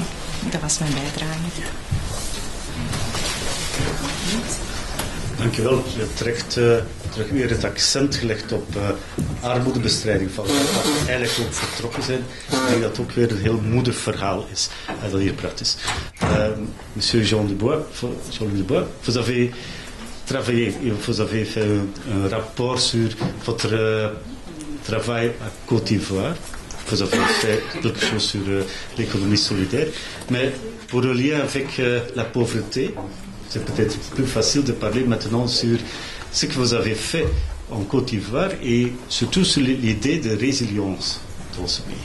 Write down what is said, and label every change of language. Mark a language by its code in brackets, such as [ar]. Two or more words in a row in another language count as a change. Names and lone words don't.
[nl] Dat was mijn bijdrage. Dankjewel. Je hebt terug weer het accent gelegd op armoedebestrijding, van waar we eigenlijk ook vertrokken zijn. Ik denk dat het ook weer een heel moedig verhaal is dat hier praat is. [fr] Monsieur Jean-Luc Dubois, vous avez travaillé, vous avez fait un rapport sur votre travail à Côte d'Ivoire. Vous avez fait quelque chose sur l'économie solidaire. Mais pour le lien avec la pauvreté, c'est peut-être plus facile de parler maintenant sur ce que vous avez fait en Côte d'Ivoire et surtout sur l'idée de résilience dans ce pays.